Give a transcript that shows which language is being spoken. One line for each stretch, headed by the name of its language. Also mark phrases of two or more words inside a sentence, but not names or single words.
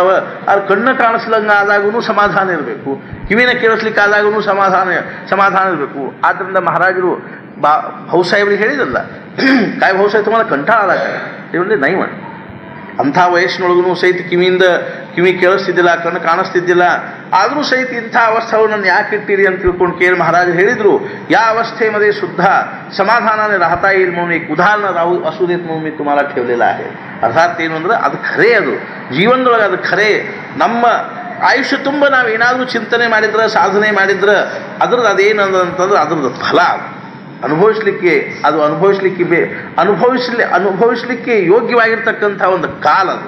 Kannada: ಆದ್ರೆ ಕಣ್ಣು ಕಾಣಿಸ್ಲಂಗೆ ಆದಾಗೂ ಸಮಾಧಾನ ಇರಬೇಕು, ಕಿವಿನ ಕೇಳಿಸ್ಲಿಕ್ಕೆ ಆದಾಗೂ ಸಮಾಧಾನ ಇರಬೇಕು. ಆದ್ದರಿಂದ ಮಹಾರಾಜರು ಭಾವುಸಾಹೇಬ್ರಿಗೆ ಹೇಳಿದಲ್ಲ, ಕಾಯಿ ಭಾವುಸಾಹೇಬ್ ತುಂಬ ಕಂಠಾಳ ಆದಾಗ ಇವರಲ್ಲಿ ನೈ ಮಾಡಿ ಅಂಥ ವಯಸ್ಸಿನೊಳಗೂ ಸಹಿತ ಕಿವಿ ಕೇಳಿಸ್ತಿದ್ದಿಲ್ಲ, ಕಣ್ಣು ಕಾಣಿಸ್ತಿದ್ದಿಲ್ಲ. ಆದರೂ ಸಹಿತ ಇಂಥ ಅವಸ್ಥೆಗಳನ್ನು ಯಾಕೆ ಇಟ್ಟಿರಿ ಅಂತ ತಿಳ್ಕೊಂಡು ಕೇಳಿ ಮಹಾರಾಜರು ಹೇಳಿದರು,
Marathi: या अवस्थेमध्ये सुद्धा समाधानाने राहता येईल म्हणून एक उदाहरण राहू असू देत म्हणून मी तुम्हाला ठेवलेलं आहे.
Kannada: अर्थात ಏನು ಅಂದರೆ ಅದು ಖರೆ, ಅದು ಜೀವನದೊಳಗೆ ಅದು ಖರೆ. ನಮ್ಮ ಆಯುಷ್ಯ ತುಂಬ ನಾವು ಏನಾದರೂ ಚಿಂತನೆ ಮಾಡಿದ್ರೆ, ಸಾಧನೆ ಮಾಡಿದ್ರೆ ಅದ್ರದ್ದು ಅದೇನು ಅಂತಂದ್ರೆ ಅದ್ರದ್ದು ಫಲ ಅನುಭವಿಸ್ಲಿಕ್ಕೆ, ಅದು ಅನುಭವಿಸ್ಲಿಕ್ಕೆ ಯೋಗ್ಯವಾಗಿರ್ತಕ್ಕಂಥ ಒಂದು ಕಾಲ ಅದು.